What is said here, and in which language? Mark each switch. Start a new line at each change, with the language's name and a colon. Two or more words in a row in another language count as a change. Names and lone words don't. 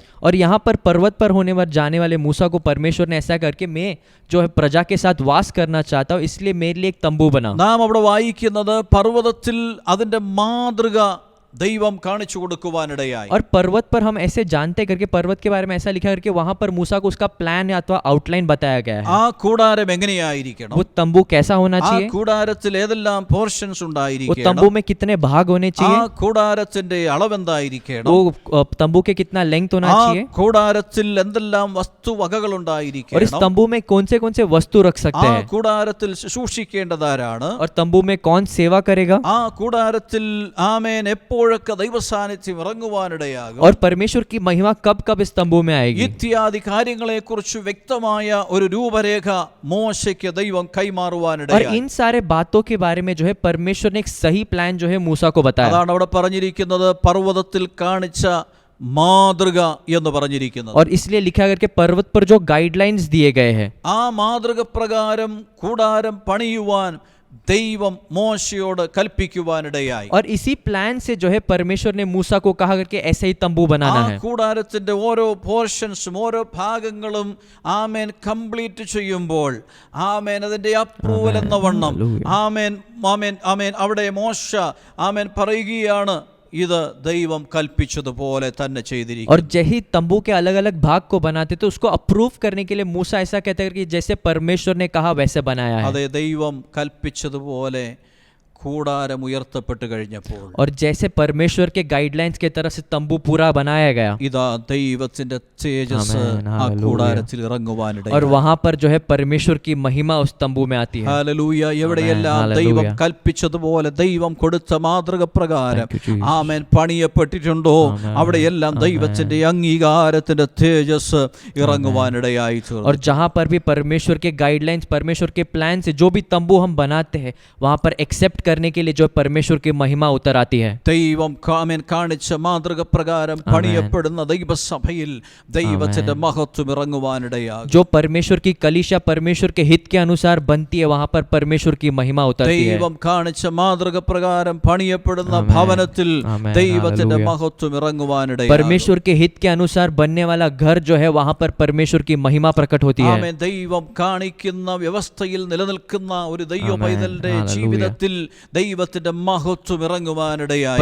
Hindi: और यहाँ पर पर्वत पर होने पर जाने वाले मूसा को परमेश्वर ने ऐसा करके मैं जो है प्रजा के साथ वास करना चाहता हूँ, इसलिए मेरे लिए एक तंबू बना.
Malayalam: നാം അവിടെ വായിക്കുന്നത് പർവ്വതത്തിൽ അതിൻ്റെ മാതൃക ദൈവം കാണിച്ചു കൊടുക്കുവാനിടയായി.
Hindi: और पर्वत पर हम ऐसे जानते करके पर्वत के बारे में ऐसा लिखा करके वहां पर मूसा को उसका प्लान या अथवा आउटलाइन बताया गया है.
Malayalam: ആ കൂടാരം എങ്ങനെയായിരിക്കണം,
Hindi: वो तंबू कैसा होना
Malayalam: ആ
Hindi: चाहिए,
Malayalam: കൂടാരത്തിൽ ഏതെല്ലാം പോർഷൻസ്
Hindi: वो
Malayalam: ഉണ്ടായിരിക്കണം,
Hindi: तंबू में कितने भाग होने
Malayalam: ആ
Hindi: चाहिए,
Malayalam: കൂടാരത്തിന്റെ അളവെന്തായിരിക്കണം,
Hindi: वो तंबू के कितना लेंथ होना
Malayalam: ആ
Hindi: चाहिए,
Malayalam: കൂടാരത്തിൽ എന്തെല്ലാം വസ്തുവകകൾ
Hindi: और इस
Malayalam: ഉണ്ടായിരിക്കണം,
Hindi: तंबू में कौन से वस्तु रख
Malayalam: ആ
Hindi: सकते हैं,
Malayalam: കൂടാരത്തിൽ ശുശ്രൂഷിക്കേണ്ടതാരാണ്,
Hindi: और तंबू में कौन सेवा करेगा,
Malayalam: ആ കൂടാരത്തിൽ ആമേൻ എപ്പോഴൊക്കെ ദൈവസാന്നിധ്യം ഇറങ്ങുവാനിടയാകും,
Hindi: और परमेश्वर की महिमा कब कब इस तंबू में आएगी.
Malayalam: ഇത്യാദി കാര്യങ്ങളെക്കുറിച്ച് വ്യക്തമായ ഒരു രൂപരേഖ മോശയ്ക്ക് ദൈവം
Hindi: और
Malayalam: കൈമാറുവാനിടയായി.
Hindi: इन सारे बातों के बारे में जो है परमेश्वर ने एक सही प्लान जो है मूसा को बताया.
Malayalam: അതാണ് അവിടെ പറഞ്ഞിരിക്കുന്നത്, പർവ്വതത്തിൽ കാണിച്ച മാതൃക എന്ന് പറഞ്ഞിരിക്കുന്നത്.
Hindi: और इसलिए लिखा करके पर्वत पर जो गाइडलाइंस दिए गए हैं,
Malayalam: ആ മാതൃക പ്രകാരം കൂടാരം പണിയുവാൻ ദൈവം മോശയോട് കൽപ്പിക്കുവാനിടയായി.
Hindi: और इसी प्लान से जो है परमेश्वर ने मूसा को कहा करके ऐसे ही तंबू
Malayalam: ആ
Hindi: बनाना है.
Malayalam: കൂടാരത്തിന്റെ ഓരോ പോർഷൻസും ഓരോ ഭാഗങ്ങളും ആമേൻ കംപ്ലീറ്റ് ചെയ്യുമ്പോൾ ആമേൻ അതിന്റെ അപ്രൂവൽ എന്ന വണ്ണം ആമേൻ ആമേൻ ആമേൻ അവിടെ മോശ ആമേൻ പറയുകയാണ്, ഇത് ദൈവം കൽപ്പിച്ചതുപോലെ തന്നെ ചെയ്തിരിക്കും.
Hindi: और जही तंबू के अलग अलग भाग को बनाते तो उसको अप्रूव करने के लिए मूसा ऐसा कहता है कि जैसे परमेश्वर ने कहा वैसे बनाया है.
Malayalam: അതെ, ദൈവം കൽപ്പിച്ചതുപോലെ കൂടാരം ഉയർത്തപ്പെട്ട് കഴിഞ്ഞപ്പോൾ
Hindi: और जैसे परमेश्वर के गाइडलाइंस के तरफ से तंबू पूरा बनाया गया,
Malayalam: ഇതാ ദൈവത്തിന്റെ തേജസ് ആ കൂടാരത്തിൽ ഇറങ്ങുവാനിടയായി.
Hindi: और वहां पर जो है परमेश्वर की महिमा उस तंबू में आती है.
Malayalam: ഹല്ലേലൂയ. എവിടെയെല്ലാം ദൈവം കൽപ്പിച്ചതുപോലെ ദൈവം കൊടുത്ത മാതൃക പ്രകാരം ആമേൻ പണിയപ്പെട്ടിട്ടുണ്ടോ അവിടെയെല്ലാം ദൈവത്തിന്റെ അംഗീകാരത്തിന്റെ തേജസ് ഇറങ്ങുവാനിടയായി തീർന്നു.
Hindi: और जहां पर भी परमेश्वर के गाइडलाइंस परमेश्वर के प्लान से जो भी तंबू हम बनाते हैं वहां पर एक्सेप्ट करने के लिए जो परमेश्वर की महिमा उतर आती है.
Malayalam: ദൈവം ആമേൻ കാണിച്ച മാതൃക പ്രകാരം പണിയപ്പെടുന്ന ദൈവസഭയിൽ ദൈവത്തിന്റെ മഹത്വം ഇറങ്ങുവാനിടയാകും.
Hindi: जो परमेश्वर की कलीसिया परमेश्वर के हित के अनुसार बनती है वहां पर परमेश्वर की महिमा उतरती है.
Malayalam: ദൈവം കാണിച്ച മാതൃക പ്രകാരം പണിയപ്പെടുന്ന ഭവനത്തിൽ ദൈവത്തിന്റെ മഹത്വം ഇറങ്ങുവാനിടയാകും.
Hindi: परमेश्वर के हित के अनुसार बनने वाला घर जो है वहां पर परमेश्वर की महिमा प्रकट होती है.
Malayalam: ആമേൻ. ദൈവം കാണിക്കുന്ന വ്യവസ്ഥയിൽ നിലനിൽക്കുന്ന ഒരു ദൈവ പൈതലിന്റെ ജീവിതത്തിൽ ദൈവത്തിന്റെ മഹത്വം ഇറങ്ങുവാനിടയായി.